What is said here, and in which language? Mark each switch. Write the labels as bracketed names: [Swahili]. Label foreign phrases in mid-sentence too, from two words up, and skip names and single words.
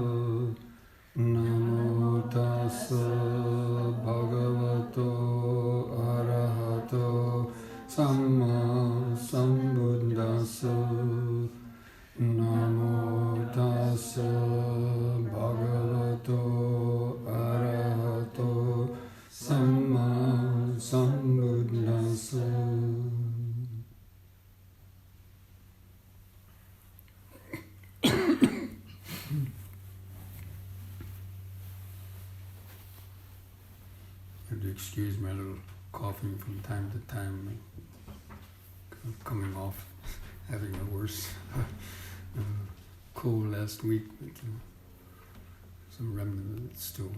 [Pali] Namo tassa bhagavato arahato samma sambuddhassa. Namo tassa bhagavato arahato samma sambuddhassa. [English] You have to excuse my little coughing from time to time, coming off having a worse cold last week, but some remnant of it still.